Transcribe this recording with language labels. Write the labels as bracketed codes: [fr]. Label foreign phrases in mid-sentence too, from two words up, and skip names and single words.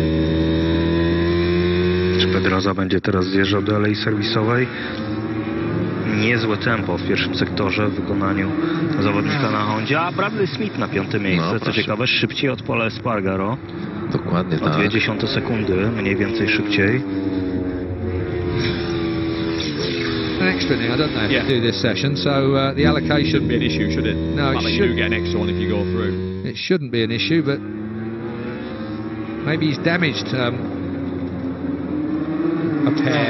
[pl] Pedrosa będzie teraz zjeżdżał do alei serwisowej. niezłe tempo w pierwszym sektorze w wykonaniu zawodnika na Hondzie, a Bradley Smith na 5. miejsce, co ciekawe, szybciej od Paula Espargaro. Dokładnie o 0,2 sekundy, mniej więcej szybciej. [en] An extra now, don't they, to do this session, so the allocation Shouldn't be an issue, should it? No, it You do shouldn't. get an extra one if you go through. It shouldn't be an issue, but maybe he's damaged a pair.